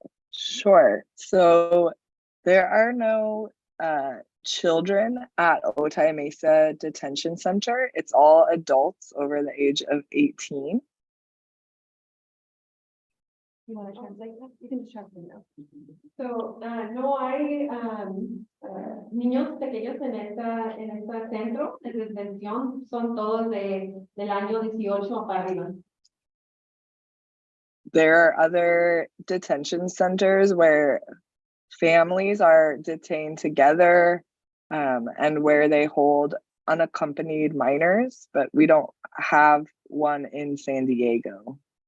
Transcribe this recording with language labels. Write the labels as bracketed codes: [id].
[en] Sure. So there are no children at Otay Mesa Detention Center. It's all adults over the age of 18. You want to translate that? You can translate now. [es] So, no hay niños pequeños en esta centro de detención, son todos del año 18 para arriba. [en] There are other detention centers where families are detained together and where they hold unaccompanied minors, but we don't have one in San Diego.